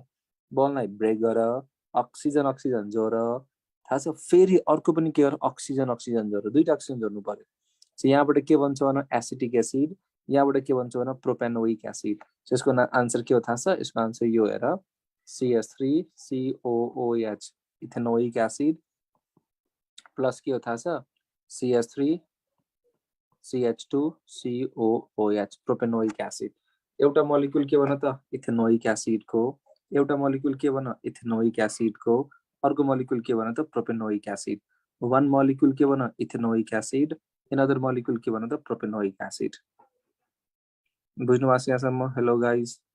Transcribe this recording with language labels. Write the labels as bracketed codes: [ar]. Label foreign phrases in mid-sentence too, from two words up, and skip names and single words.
[ne] बललाई ब्रेक गर, [en] oxygen oxygen [ne] जोड। थाहा छ? फेरि अर्को पनि के गर? [en] oxygen oxygen [ne] जोड। दुईटा अक्सिजन जोड्नु पर्यो। यहाँबाट के भन्छ भन? [en] acetic acid. [ne] यहाँबाट के भन्छ भन? [en] propanoic acid. [ne] यसको आन्सर के हो थाहा छ? यसको आन्सर यो हेर, [en] CH3COOH ethanoic acid plus [ne] के हो थाहा छ? [en] CH3 CH2 COOH propanoic acid [ne] एउटा मोलिक्युल के भन त [en] ethanoic acid [ne] को एउटा मोलिक्युल के भन [en] ethanoic acid [ne] को अर्को मोलिक्युल के भन त [en] propanoic acid one molecule [ne] के भन [en] ethanoic acid another molecule [ne] के भन त [en] propanoic acid [ne] बुझ्नु भएको छ यहाँसम्म [en] hello guys